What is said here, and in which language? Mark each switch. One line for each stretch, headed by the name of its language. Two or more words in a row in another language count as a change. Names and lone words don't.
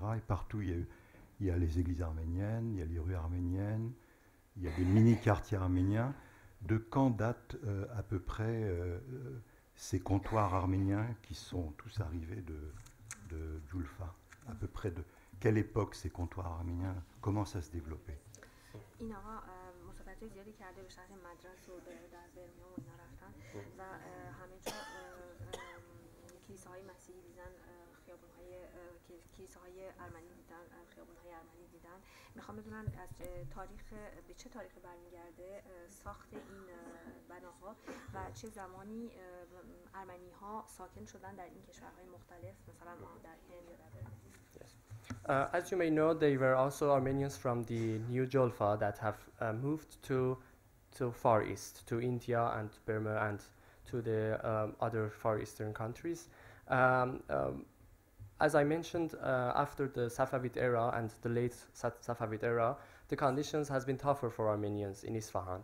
French: Et partout, il y a les églises arméniennes, il y a les rues arméniennes, il y a des mini-quartiers arméniens. De quand datent à peu près ces comptoirs arméniens qui sont tous arrivés de Julfa? À peu près de quelle époque ces comptoirs arméniens commencent à se développer?
Persian: زیادی کرده به شهر مدرس و در برمه و اینا رفتن و همه جا کلیساهای مسیحی دیدن، کلیساهای ارمنی دیدن، خیابونهای ارمنی دیدن. میخوام بدونن از تاریخ به چه تاریخی برمیگرده ساخت این بناها و چه زمانی ارمنی ها ساکن شدن در این کشورهای مختلف، مثلا در هند یا در برمه.
English: As you may know, there were also Armenians from the New Jolfa that have moved to Far East, to India and Burma and to the other Far Eastern countries. As I mentioned, after the Safavid era and the late Safavid era, the conditions has been tougher for Armenians in Isfahan.